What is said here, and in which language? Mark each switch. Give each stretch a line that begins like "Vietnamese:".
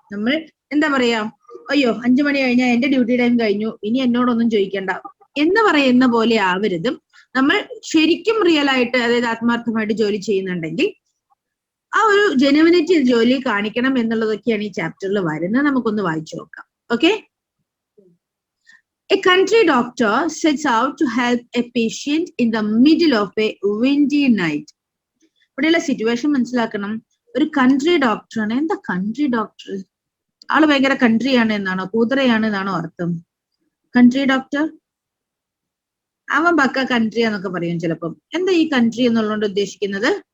Malayalam: നമ്മൾ എന്താ പറയാ, അയ്യോ 5 മണി കഴിഞ്ഞാൽ എന്റെ ഡ്യൂട്ടി ടൈം കഴിഞ്ഞു, ഇനി എന്നോടൊന്നും ചോദിക്കണ്ട എന്ന് പറയുന്ന പോലെ ആവരുത്. നമ്മൾ ശരിക്കും റിയൽ ആയിട്ട്, അതായത് ആത്മാർത്ഥമായിട്ട് ജോലി ചെയ്യുന്നുണ്ടെങ്കിൽ ആ ഒരു ജെനുവിനിറ്റി ജോലി കാണിക്കണം എന്നുള്ളതൊക്കെയാണ് ഈ ചാപ്റ്ററിൽ വരുന്നത്. നമുക്കൊന്ന് വായിച്ചു നോക്കാം. Okay.
English: A country doctor sets out to help a patient in the middle of a windy night.
Malayalam: ഇവിടെയുള്ള സിറ്റുവേഷൻ മനസ്സിലാക്കണം. ഒരു കൺട്രി ഡോക്ടറാണ്. എന്താ കൺട്രി ഡോക്ടർ? ആള് ഭയങ്കര കൺട്രി ആണ് എന്നാണോ, കൂതറയാണ് എന്നാണോ അർത്ഥം? കൺട്രി ഡോക്ടർ അവൻ പക്ക കൺട്രി എന്നൊക്കെ പറയും ചിലപ്പം. എന്താ ഈ കൺട്രി എന്നുള്ളതുകൊണ്ട് ഉദ്ദേശിക്കുന്നത്?